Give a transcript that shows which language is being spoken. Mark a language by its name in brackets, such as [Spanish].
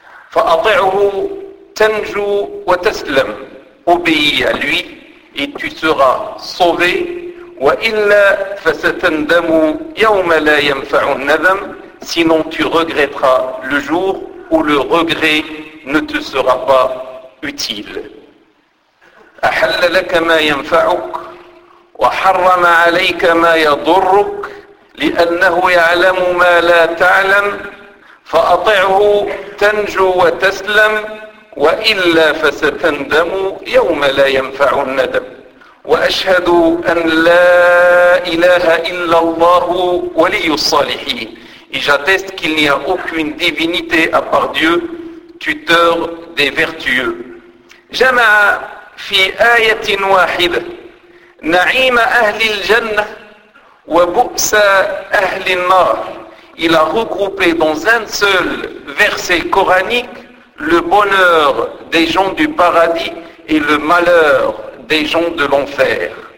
[Arabic] فَأَطِعُهُ تَنْجُو وَتَسْلَمْ [French] Obéis à lui et tu seras sauvé. [Arabic] وَإِلَّا فَسَتَنْدَمُ يَوْمَ لَا يَنْفَعُ النَّذَمُ [French] Sinon tu regretteras le jour où le regret ne te sera pas utile. [Arabic] أَحَلَّ لَكَ مَا يَنْفَعُكَ وَحَرَّمَ عَلَيْكَ مَا يَضُرُّكَ لأنه يعلم ما لا تعلم فأطعه تنجو وتسلم وإلا فستندم يوم لا ينفع الندم وأشهد أن لا إله إلا الله ولي الصالحين [French] Et j'atteste qu'il n'y a aucune divinité à part Dieu, tuteur des vertueux. [Arabic] جمع في آية واحدة نعيم أهل الجنة وَبُؤْسَ أَهْلِ النَّارِ [French] Il a regroupé dans un seul verset coranique le bonheur des gens du paradis et le malheur des gens de l'enfer.